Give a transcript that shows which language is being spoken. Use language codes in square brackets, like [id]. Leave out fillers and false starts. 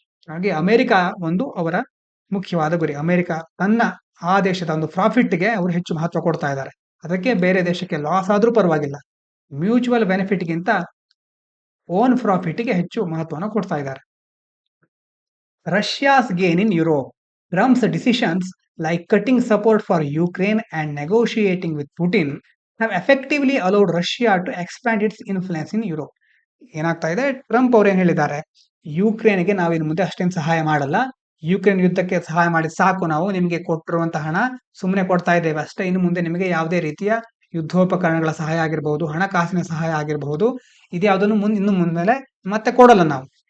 [kn] ಹಾಗೆ ಅಮೆರಿಕ ಒಂದು ಅವರ ಮುಖ್ಯವಾದ ಗುರಿ. ಅಮೆರಿಕ ತನ್ನ ಆ ದೇಶದ ಒಂದು ಪ್ರಾಫಿಟ್ಗೆ ಅವರು ಹೆಚ್ಚು ಮಹತ್ವ ಕೊಡ್ತಾ ಇದ್ದಾರೆ. ಅದಕ್ಕೆ ಬೇರೆ ದೇಶಕ್ಕೆ ಲಾಸ್ ಆದ್ರೂ ಪರವಾಗಿಲ್ಲ, ಮ್ಯೂಚುವಲ್ ಬೆನಿಫಿಟ್ಗಿಂತ ಓನ್ ಪ್ರಾಫಿಟ್ಗೆ ಹೆಚ್ಚು ಮಹತ್ವನ ಕೊಡ್ತಾ ಇದ್ದಾರೆ. [en] Russia's gain in Europe. Trump's decisions like cutting support for Ukraine and negotiating with Putin have effectively allowed Russia to expand its influence in Europe. [kn] ಏನಾಗ್ತಾ ಇದೆ? ಟ್ರಂಪ್ ಅವ್ರು ಏನ್ ಹೇಳಿದ್ದಾರೆ? ಯುಕ್ರೇನ್ಗೆ ನಾವು ಇನ್ನು ಮುಂದೆ ಅಷ್ಟೇನು ಸಹಾಯ ಮಾಡಲ್ಲ, ಯುಕ್ರೇನ್ ಯುದ್ಧಕ್ಕೆ ಸಹಾಯ ಮಾಡಿ ಸಾಕು, ನಾವು ನಿಮಗೆ ಕೊಟ್ಟಿರುವಂತಹ ಹಣ ಸುಮ್ಮನೆ ಕೊಡ್ತಾ ಇದ್ದೇವೆ ಅಷ್ಟೇ, ಇನ್ನು ಮುಂದೆ ನಿಮಗೆ ಯಾವುದೇ ರೀತಿಯ ಯುದ್ಧೋಪಕರಣಗಳ ಸಹಾಯ ಆಗಿರಬಹುದು, ಹಣಕಾಸಿನ ಸಹಾಯ ಆಗಿರಬಹುದು, ಇದ್ಯಾವುದನ್ನು ಇನ್ನು ಮುಂದೆ ಮತ್ತೆ ಕೊಡಲ್ಲ ನಾವು.